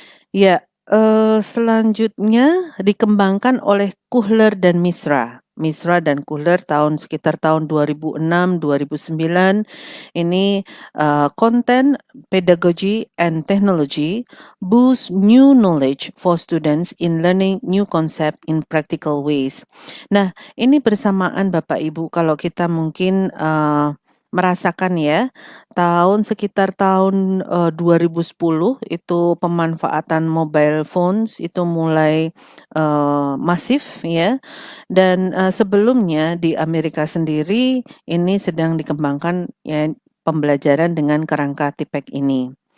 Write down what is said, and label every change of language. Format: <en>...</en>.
<id>Ya, selanjutnya dikembangkan oleh Kuhler dan Misra. Misra dan Kuhler sekitar tahun 2006, 2009.</id> <en>Ini, content, pedagogy, and technology boost new knowledge for students in learning new concept in practical ways.</en> <id>Nah, ini bersamaan Bapak Ibu kalau kita mungkin, merasakan ya, sekitar tahun, 2010 itu pemanfaatan mobile phones itu mulai, masif ya, dan, sebelumnya di Amerika sendiri ini sedang dikembangkan ya pembelajaran dengan kerangka TIPEC ini.</id>